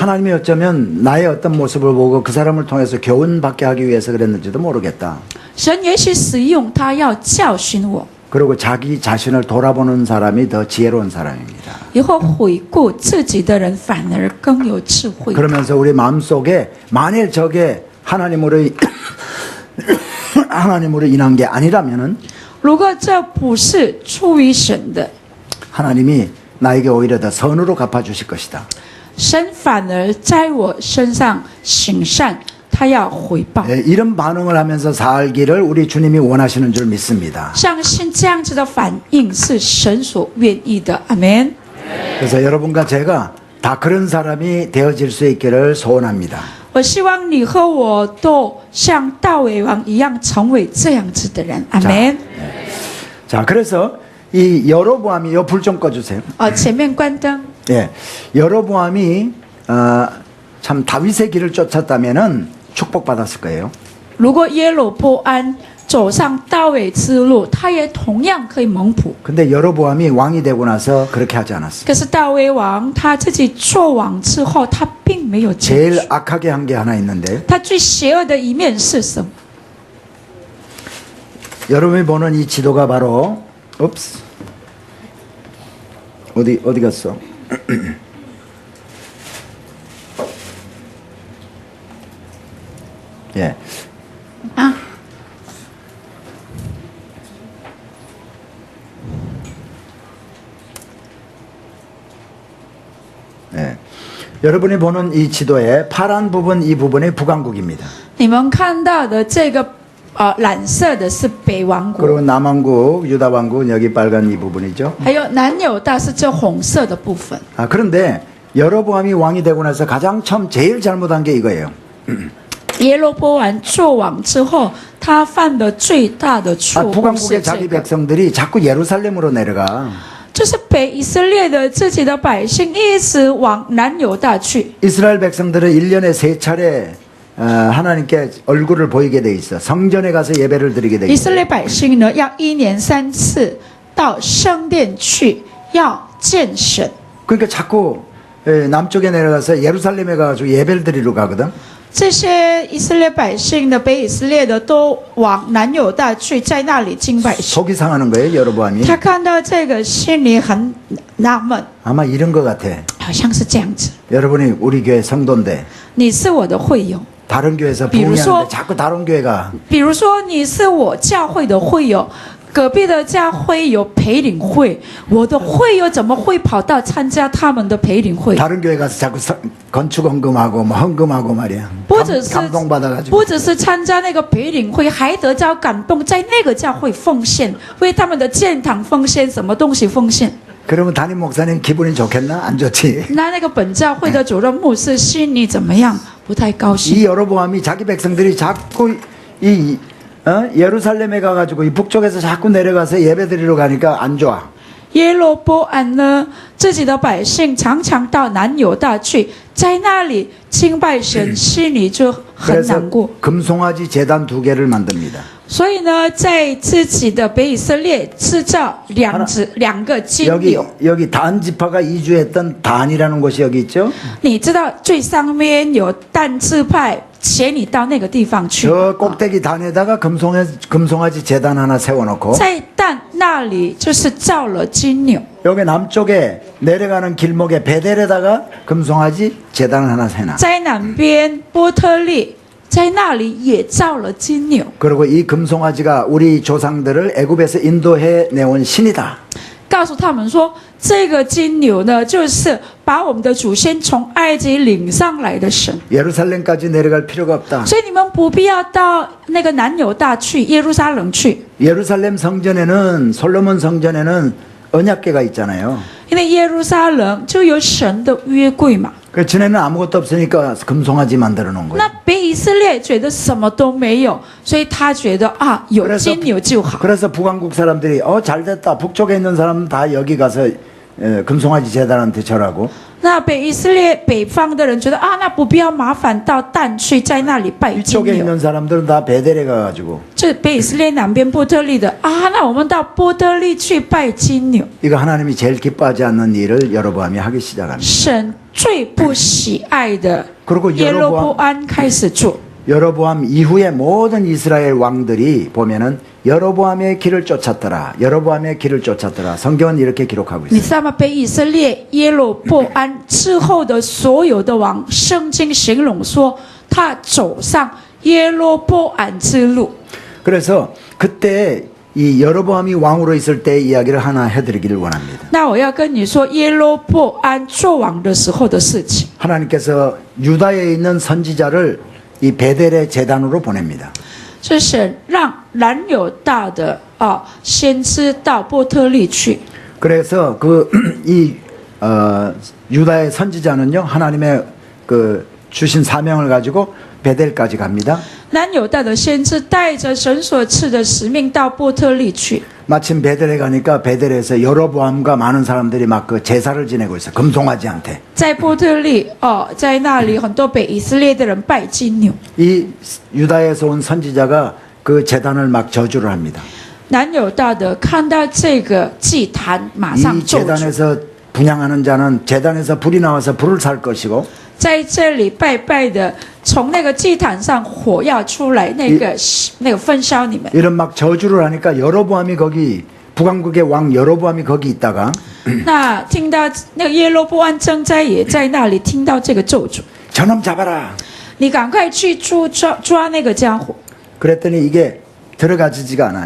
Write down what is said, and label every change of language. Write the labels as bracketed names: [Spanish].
[Korean] 하나님이 어쩌면 나의 어떤 모습을 보고 그 사람을 통해서 교훈받게 하기 위해서 그랬는지도 모르겠다. [Chinese] 神也许使用他要教训我， [Korean] 그리고 자기 자신을 돌아보는 사람이 더 지혜로운 사람입니다. [Chinese] 以后回顾自己的人反而更有智慧。 [Korean] 그러면서 우리 마음속에 만일 저게 하나님으로 하나님으로 인한 게 아니라면은 [Chinese] 如果这不是出于神的， [Korean] 하나님이 나에게 오히려 더 선으로 갚아주실 것이다. [Chinese] 神反而在我身上行善，他要回报。 [Korean] 예, 이런 반응을 하면서 살기를 우리 주님이 원하시는 줄 믿습니다. [Chinese] 相信这样子的反应是神所愿意的。阿门。 [Korean] 그래서 여러분과 제가 다 그런 사람이 되어질 수 있기를 소원합니다. [Chinese] 我希望你和我都像大卫王一样，成为这样子的人。阿门。 [Korean] 자, 그래서 이 여로보암이 요 불 좀 꺼주세요. [Chinese] 前面关灯。 [Korean] 예, 여로보암이 참 다윗의 길을 쫓았다면은 축복받았을 거예요. [Chinese] 如果耶罗波安走上大卫之路，他也同样可以蒙福。 [Korean] 근데 여로보암이 왕이 되고 나서 그렇게 하지 않았어요. [Chinese] 可是大卫王他自己做王之后，他并没有这样做。 [Korean] 악하게 한 게 하나 있는데 [Chinese] 他最邪恶的一面是什么？ [Korean] 여러분이 보는 이 지도가 바로 어디 갔어? 예. 啊， 예. 여러분이 보는 이 지도의 파란 부분 이 부분이 북왕국입니다. [Chinese] 你们看到的这个蓝色的是北王国， [Korean] 그리고 남왕국, 유다왕국 여기 빨간 이 부분이죠. [Chinese] 还有南犹大是这红色的部分。 [Korean] 그런데 여로보암이 왕이 되고 나서 가장 처음 제일 잘못한 게 이거예요. [Chinese] 耶罗波安做王之后，他犯的最大的错误是 [Korean] 북왕국의 자기 [Chinese] 个， [Korean] 백성들이 자꾸 예루살렘으로 내려가. [Chinese] 就是北以色列的自己的百姓一直往南犹大去。 [Korean] 이스라엘 백성들은 1년에 3차례 하나님께 얼굴을 보이게 돼 있어. 성전에 가서 예배를 드리게 돼 [Chinese] 以色 [Korean] 있어. [Chinese] 列百姓呢，要1年3次到圣殿去，要见神。 [Korean] 그러니까 자꾸 남쪽에 내려가서 예루살렘에 가서 예배를 드리러 가거든. [Chinese] 这些以色列百姓的北以色列的都往南犹大去，在那里敬拜神。 [Korean] 속이 상하는 거예요, 여로보암이. [Chinese] 他看到这个，心里很纳闷， [Korean] 아마 이런 것 같아. [Chinese] 好像是这样子。 [Korean] 여러분이 우리 교회 성도인데 [Chinese] 你是我的会友， [Korean] 다른 교회에서 비로소- 부흥하는데 자꾸 다른 교회가 [Chinese] 比如说你是我教会的会友，隔壁的教会有培灵会，我的会友怎么会跑到参加他们的培灵会？ [Korean] 다른 교회 가서 자꾸 건축 헌금하고 뭐 헌금하고 말이야. [Chinese] 或者是 [Korean] 감동받아가지고. [Chinese] 或者是参加那个培灵会，还得着感动，在那个教会奉献，为他们的建堂奉献，什么东西奉献？ [Korean] 그러면 담임 목사님 기분이 좋겠나? 안 좋지. [Chinese] 那个本教会的主任牧师心里怎么样？不太高兴。 [Korean] 이 여로보암이 자기 백성들이 자꾸 이 예루살렘에 가가지고 이 북쪽에서 자꾸 내려가서 예배드리러 가니까 안 좋아. [Chinese] 耶罗波安呢，自己的百姓常常到南犹大去，在那里敬拜神，心里就很 [Korean] 그래서 [Chinese] 难过。 [Korean] 금송아지 재단 2개를 만듭니다. [Chinese] 所以呢，在自己的北以色列制造两个金 [Korean] 여기 [Chinese] 牛。 [Korean] 여기 단 지파가 이주했던 단이라는 곳이 여기 있죠. [Chinese] 你知道最上面有但支派写你到那个地方去， [Korean] 저 꼭대기 단에다가 금송아지 재단 하나 세워놓고 [Chinese] 在但那里就是造了金牛。 [Korean] 여기 남쪽에 내려가는 길목에 베델에다가 금송아지 재단 하나 세놔. [Chinese] 在南边波特利，在那里也造了金牛。 [Korean] 그리고 이 금송아지가 우리 조상들을 애굽에서 인도해 내온 신이다. [Chinese] 告诉他们说，这个金牛呢，就是把我们的祖先从埃及领上来的神， [Korean] 예루살렘까지 내려갈 필요가 없다. [Chinese] 所以你们不必要到那个南犹大去，耶路撒冷去， [Korean] 예루살렘 성전에는 솔로몬 성전에는 언약궤가 있잖아요. [Chinese] 因为耶路撒冷就有神的约柜嘛。 [Korean] 그 전에는 아무것도 없으니까 금송아지 만들어 놓은 거예요. [Chinese] 那北以色列觉得什么都没有，所以他觉得啊，有金牛就好。 [Korean] 그래서 북왕국 사람들이 잘됐다. 북쪽에 있는 사람은 다 여기 가서 금송아지 재단한테 절하고 [Chinese] 那北以色列北方的人觉得啊，那不必要麻烦到但去，在那里拜金 [Korean] 이쪽에 [Chinese] 牛。 [Korean] 있는 사람들은 다 베델에 가가지고 [Chinese] 这北以色列南边波特利的啊，那我们到波特利去拜金牛。 [Korean] 이거 하나님이 제일 기뻐하지 않는 일을 여로보암이 하기 시작합니다. [Chinese] 神最不喜爱的 [Korean] 그리고 [Chinese] 耶罗波安开始做。 [Korean] 여로보암 이후의 모든 이스라엘 왕들이 보면은 여로보암의 길을 쫓았더라. 여로보암의 길을 쫓았더라. 성경은 이렇게 기록하고 [Chinese] 你 [Korean] 있어요. [Chinese] 知道吗？被以色列耶罗波安之后的所有的王，圣经形容说他走上耶罗波安之路。 [Korean] 그래서 그때 이 여로보암이 왕으로 있을 때 이야기를 하나 해드리기를 원합니다. [Chinese] 那我要跟你说耶罗波安做王的时候的事情。 [Korean] 하나님께서 유다에 있는 선지자를 이 베델의 제단으로 보냅니다. [Chinese] 是神让南有大的先知到波特利去。 [Korean] 그래서 이 유다의 선지자는요 하나님의 그 주신 사명을 가지고 베델까지 갑니다. [Chinese] 南有大的先知带着神所赐的使命到波特利去。 [Korean] 마침 베델에 가니까 베델에서 여로보암과 많은 사람들이 막 그 제사를 지내고 있어. 금송아지한테. [Chinese] 在波特利在那里很多北以色列的人拜金牛。 [Korean] 이 유다에서 온 선지자가 그 제단을 막 저주를 합니다. [Chinese] 南有大的看到这个祭坛，马上 [Korean] 이 [Chinese] 咒诅。 [Korean] 제단에서 분양하는 자는 제단에서 불이 나와서 불을 살 것이고 [Chinese] 在这里拜拜的，从那个祭坛上火要出来，那个焚烧你们。 [Korean] 이런 막 저주를 하니까 여로보암이 거기 북왕국의 왕 여로보암이 거기 있다가 [Chinese] 那听到那个耶罗波安正在也在那里听到这个咒诅， [Korean] 저놈 잡아라. [Chinese] 你赶快去抓那个家伙。 [Korean] 그랬더니 이게 들어가지지가 않아.